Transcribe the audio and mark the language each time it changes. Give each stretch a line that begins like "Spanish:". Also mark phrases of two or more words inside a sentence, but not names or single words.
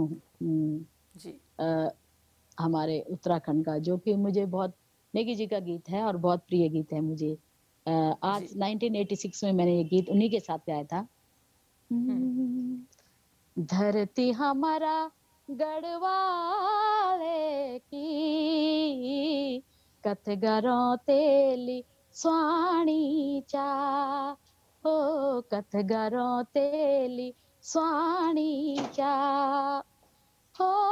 Hindi: जी। अ, हमारे उत्तराखंड का, जो कि मुझे बहुत नेगी जी का गीत है और बहुत प्रिय गीत है मुझे। आज जी। 1986 में मैंने ये गीत उन्हीं के साथ गाया था। हुँ।
Garhwali: धरती हमारा गढ़वाले की कथगरों तेली स्वाणी चा हो कथगरों तेली स्वाणी चा हो